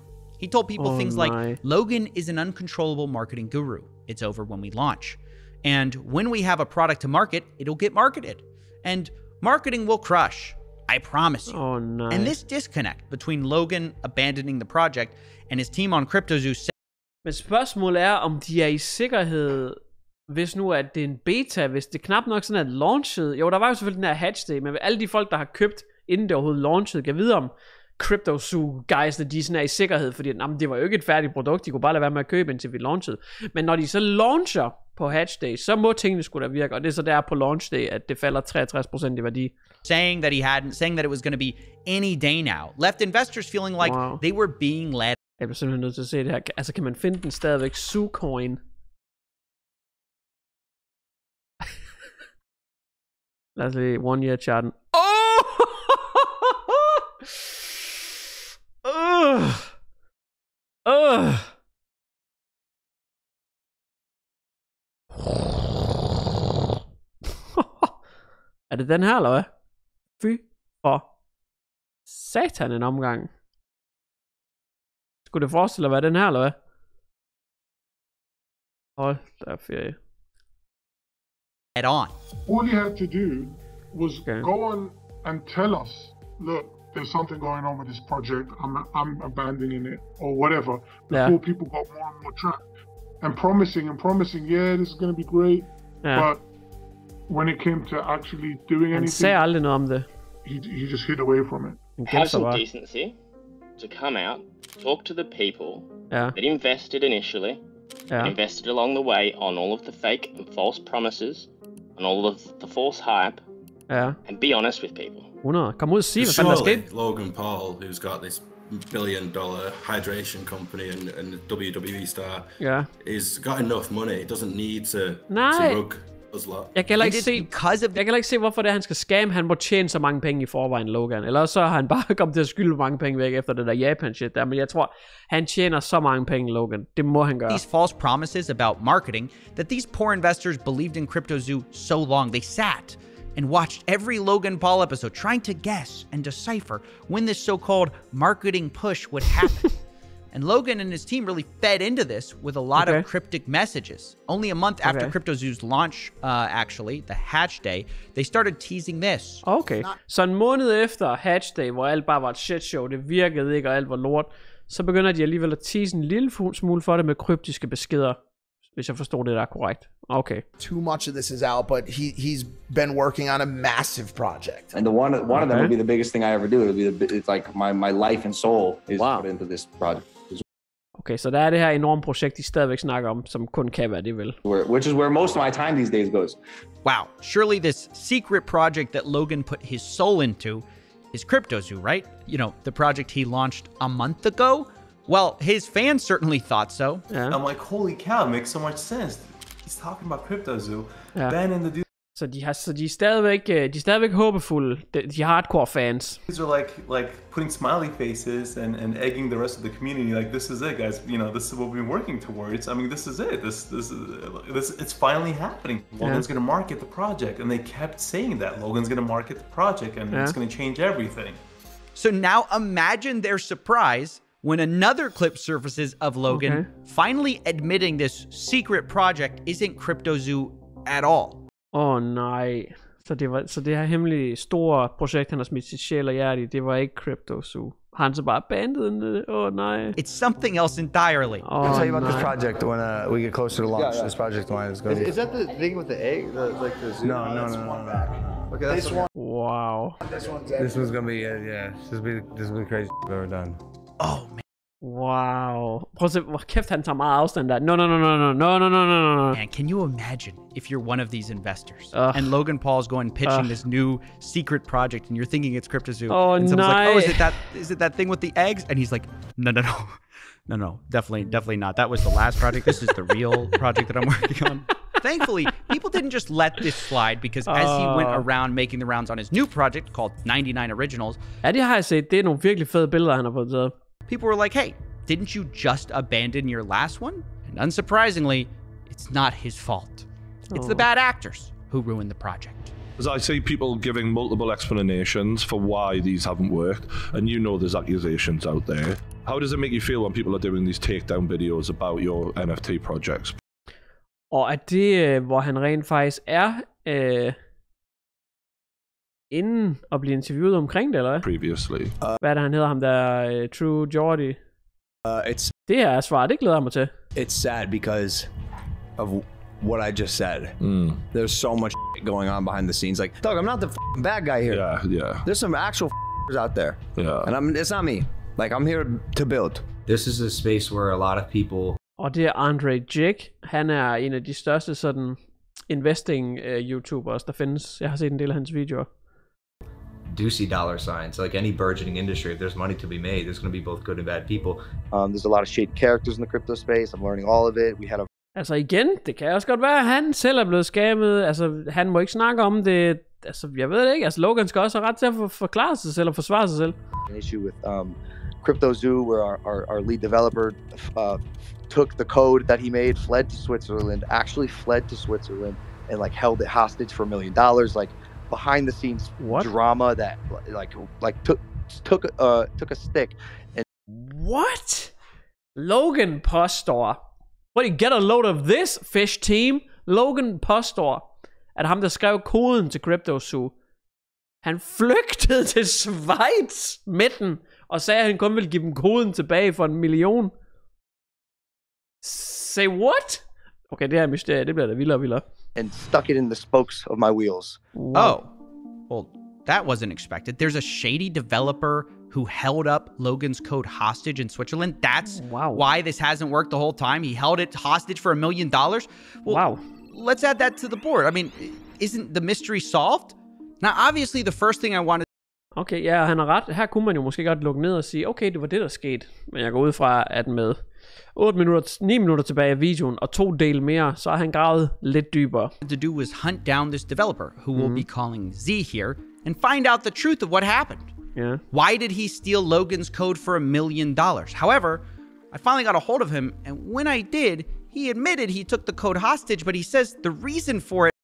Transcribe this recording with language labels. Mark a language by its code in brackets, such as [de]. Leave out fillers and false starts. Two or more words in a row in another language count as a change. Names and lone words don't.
[en] He told people things like, Logan is an uncontrollable marketing guru. It's over when we launch. And when we have a product to market, it'll get marketed. And marketing will crush. I promise you. And this disconnect between Logan abandoning the project and his team on CryptoZoo. [da] Men spørgsmålet er, om de er i sikkerhed, hvis nu at det er en beta, hvis det knap nok sådan er launchet. Jo, der var jo selvfølgelig den her [en] hatch day, [da] men alle de folk, der har købt, inden det overhovedet launchet, kan vide om CryptoZoo guysene, de sådan er i sikkerhed, fordi det var jo ikke et færdigt produkt, de kunne bare lade være med at købe, indtil vi launchet. Men når de så launcher på [en] hatch day, [da] så må tingene skulle da virke, og det er så der på [en] launch day, [da] at det falder 63% i værdi. [en] Saying that it was going to be any day now, left investors feeling like they were being led. [da] Jeg bliver simpelthen nødt til at se det her. Altså, kan man finde den stadigvæk? Zoocoin. Lad os lige [en] one year [da] charten. Er det den her, eller hvad? Fy for satan en omgang. Skulle det forestille at være den her, eller hvad? Hold da ferie. [en] Head on. All you had to do was go on and tell us, look, there's something going on with this project. I'm abandoning it or whatever. Before people got more and more trapped. And promising, yeah, this is going to be great. But when it came to actually doing anything, [da] sagde aldrig noget om det. [en] He just hid away from it. Have some decency to come out, talk to the people that invested initially, that invested along the way on all of the fake and false promises, on all of the false hype, and be honest with people. 100. [da] Kom ud og sig, hvad fanden der skete. [en] Logan Paul, who's got this billion-dollar hydration company and a WWE star, he's got enough money. He doesn't need to rug us lot. [da] Jeg kan heller ikke se, hvorfor det er, han skal scam. Han må tjene så mange penge i forvejen, Logan. Eller så har han bare kommet til at skylde mange penge væk efter det der Japan-shit der. Men jeg tror, han tjener så mange penge, Logan. Det må han gøre. [en] These false promises about marketing that these poor investors believed in CryptoZoo so long. They sat and watched every Logan Paul episode trying to guess and decipher when this so-called marketing push would happen. And Logan and his team really fed into this with a lot of cryptic messages. Only a month after CryptoZoo's launch, actually, the hatch day, they started teasing this. [da] Okay, så en måned efter [en] hatch day, [da] hvor alt bare var et [en] shit show, [da] det virkede ikke, og alt var lort, så begynder de alligevel at tease en lille smule for det med kryptiske beskeder, hvis jeg forstår det der korrekt. Okay. [en] Too much of this is out, but he's been working on a massive project. And one of them would be the biggest thing I ever do. It's like my life and soul is put into this project. [da] Okay, så der er det her enorme projekt, de stadigvæk snakker om, som kun kan være det vel. [en] Which is where most of my time these days goes. Wow, surely this secret project that Logan put his soul into is CryptoZoo, right? You know, the project he launched a month ago? Well, his fans certainly thought so. Yeah. I'm like, holy cow, it makes so much sense. He's talking about CryptoZoo. Banning the dude. [da] Så de er stadigvæk håbefulde, de hardcore fans. [en] These are like putting smiley faces and egging the rest of the community. Like, this is it, guys. You know, this is what we've been working towards. I mean, this is it. This it's finally happening. Logan's gonna market the project, and they kept saying that Logan's gonna market the project, and it's gonna change everything. So now imagine their surprise when another clip surfaces of Logan finally admitting this secret project isn't CryptoZoo at all. [da] Nej. Så det her hemmelige store projekt, han har smidt sit sjæl og hjerte i, det var ikke CryptoZoo. Han så bare bandet. Nej. [en] It's something else entirely. I'll tell you about this project when we get closer to launch. This project line is going to be... Is that the thing with the egg? Like the zoo? No. Okay, that's one. Wow. This one's going to be, this will be the craziest I've ever done. Oh, man. Wow. [da] Prøv at se, hvor kæft han tager meget afstand der. [en] No. Man, can you imagine if you're one of these investors and Logan Paul's going pitching this new secret project and you're thinking it's CryptoZoo and someone's like, oh, is it that thing with the eggs? And he's like, no. No, definitely not. That was the last project. This is the real project that I'm working on. Thankfully, people didn't just let this slide, because as he went around making the rounds on his new project called 99 Originals, [da] ja, det har jeg set. Det er nogle virkelig fede billeder, han har fået taget. [en] People were like, hey, didn't you just abandon your last one? And unsurprisingly, it's not his fault. It's the bad actors who ruined the project. As I see people giving multiple explanations for why these haven't worked, and you know there's accusations out there. How does it make you feel when people are doing these takedown videos about your NFT projects? [da] Og er det, hvor han rent faktisk er inden at blive interviewet omkring det, eller hvad? [en] Previously. [da] Hvad er det, han hedder, ham der True Johnni? Det her er svar, det glæder jeg mig til. [en] It's sad because of what I just said. There's so much going on behind the scenes. Like, Doug, I'm not the bad guy here. Yeah. There's some actual out there. Yeah. And it's not me. Like, I'm here to build. This is a space where a lot of people... [da] Og det er Andre Jake. Han er en af de største sådan [en] investing YouTubers, [da] der findes. Jeg har set en del af hans videoer. [en] Do see dollar signs. Like any burgeoning industry, if there's money to be made, there's going to be both good and bad people. There's a lot of shady characters in the crypto space. I'm learning all of it. We had a... [da] Altså igen, det kan også godt være, at han selv er blevet scammet. Altså, han må ikke snakke om det. Altså, jeg ved det ikke. Altså, Logan skal også have ret til at forklare sig selv og forsvare sig selv. [en] An issue with Crypto Zoo, where our lead developer took the code that he made, fled to Switzerland, actually fled to Switzerland, and like held it hostage for $1 million. Like behind the scenes drama that took a stick and... [da] What? Logan påstår... [en] What, you get a load of this, fish team? [da] Logan påstår, at ham, der skrev koden til Crypto Zoo, han flygtede til Schweiz midten, og sagde, at han kun ville give dem koden tilbage for $1 million. [en] Say what? [da] Okay, det her mysterie, det bliver da vildere og vildere. [en] And stuck it in the spokes of my wheels. Wow. Oh, well, that wasn't expected. There's a shady developer who held up Logan's code hostage in Switzerland. That's why this hasn't worked the whole time. He held it hostage for $1 million. Well, let's add that to the board. I mean, isn't the mystery solved? Now, obviously, the first thing I wanted... [da] Okay, ja, han har ret. Her kunne man jo måske godt lukke ned og sige, okay, det var det, der skete. Men jeg går ud fra, at med 9 minutter tilbage af videoen, og 2 del mere, så er han gravet lidt dybere. [en] To do was hunt down this developer, who we'll be calling Z here, and find out the truth of what happened. Yeah. Why did he steal Logan's code for $1 million? However, I finally got a hold of him, and when I did, he admitted he took the code hostage, but he says the reason for it...